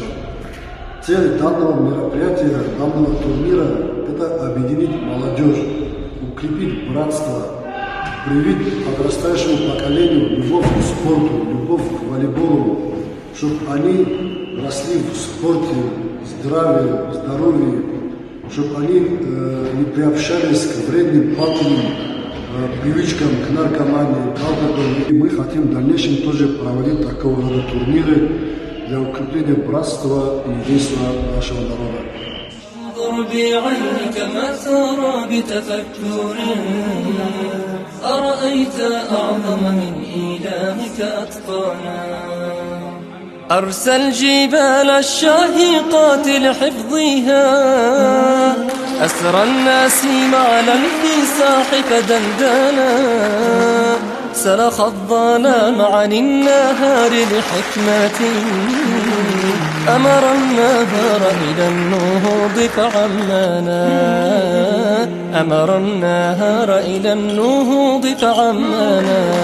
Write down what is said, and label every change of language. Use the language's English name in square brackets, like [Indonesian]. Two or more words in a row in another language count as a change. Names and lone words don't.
[Russian] Цель данного мероприятия, данного турнира – это объединить молодежь, укрепить братство, привить подрастающему поколению любовь к спорту, любовь к волейболу, чтобы они росли в спорте, здоровье, чтобы они не приобщались к вредным, пагубным привычкам, к наркомании, к алкоголю. И мы хотим в дальнейшем тоже проводить такого рода турниры для укрепления братства и единства нашего народа. [Arabic] انظر بعينك ما ترى بتفكر، أرأيت أعظم من إلهك أتقانا. أرسى الجبال الشاهقات لحفظها، أسرى النسيم على الفساح فدندنا، سلخ الظلام عن النهار لحكمة، أمر النهار إلى النهوض فعمانا، أمر النهار إلى النهوض فعمانا.